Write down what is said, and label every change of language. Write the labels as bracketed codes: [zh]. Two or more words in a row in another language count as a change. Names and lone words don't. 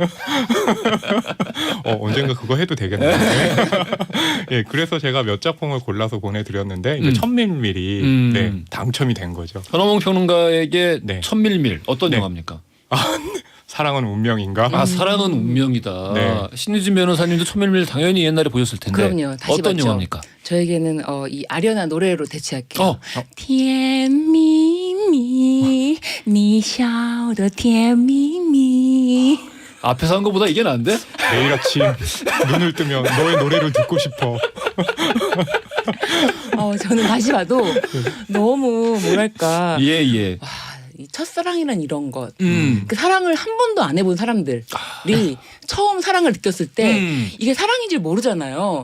[ko] 언젠가 그거 해도 되겠네요. 예, 그래서 제가 몇 작품을 골라서 보내드렸는데 이게 1000mm 네, 당첨이 된 거죠. 현어몽 평론가에게 네. 1000mm 어떤 네. 영화입니까? 사랑은 운명인가? 아 사랑은 운명이다. 네. 신유진 변호사님도 1000mm 당연히 옛날에 보셨을 텐데. 그럼요. 다시 어떤 봤죠. 영화입니까? 저에게는 이 아련한 노래로 대체할게요. 哦 [zh] 甜蜜蜜，你笑的甜蜜蜜。 [ko] 앞에서 한 거보다 이게 나은데? 매일 아침 눈을 뜨면 너의 노래를 듣고 싶어. 저는 다시 봐도 너무 뭐랄까 예. 이 첫사랑이란 이런 것. 음. 그 사랑을 한 번도 안 해본 사람들이 처음 사랑을 느꼈을 때 이게 사랑인지 모르잖아요.